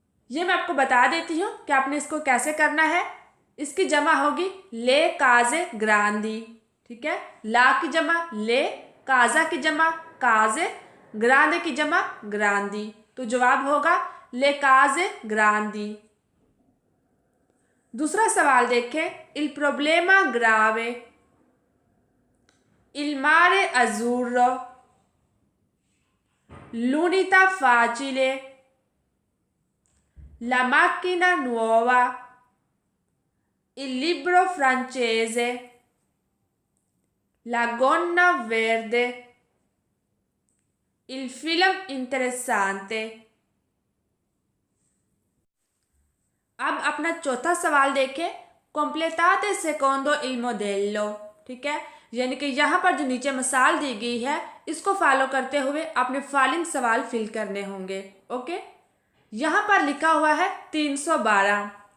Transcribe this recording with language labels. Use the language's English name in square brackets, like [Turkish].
[Hindi] ये मैं आपको बता देती हूँ कि आपने इसको कैसे करना है। इसकी जमा होगी ले काजे ग्रांदी, ठीक है। ला की जमा ले, काजा की जमा काजे, ग्रांदे की जमा ग्रांदी। तो जवाब होगा ले काजे ग्रांदी। [Italian] दूसरा सवाल देखें, इल प्रॉब्लेमा ग्रावे, il mare azzurro, l'unità facile, la macchina nuova, il libro francese, la gonna verde, il film interessante। [Hindi] अब अपना चौथा सवाल देखें, [Italian] completate secondo il modello, [Hindi] ठीक है। यानी कि यहाँ पर जो नीचे मिसाल दी गई है इसको फॉलो करते हुए अपने फॉलोइंग सवाल फिल करने होंगे। ओके, यहाँ पर लिखा हुआ है 312।